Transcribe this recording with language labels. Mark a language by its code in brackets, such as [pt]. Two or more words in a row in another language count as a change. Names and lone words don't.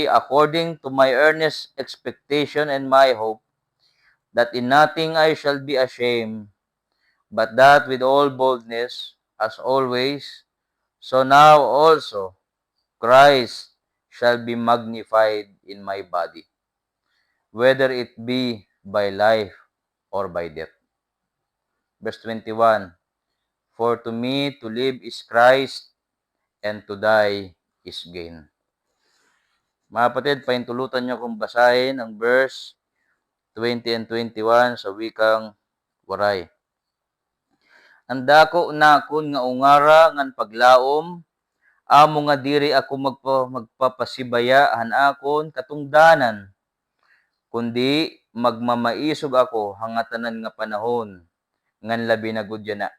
[en] According to my earnest expectation and my hope, that in nothing I shall be ashamed, but that with all boldness, as always, so now also Christ shall be magnified in my body, whether it be by life or by death. Verse 21, For to me to live is Christ, and to die is gain. [tl] Mga kapatid, paintulutan niyo kung basahin ang [en] verse 20 and 21 [tl] sa wikang Waray. [war] Ang dako na akon nga ungara ngan paglaom, amo nga diri ako magpapasibaya akon katungdanan, kundi magmamaisog ako hangatanan nga panahon, ngan labi na gudya na.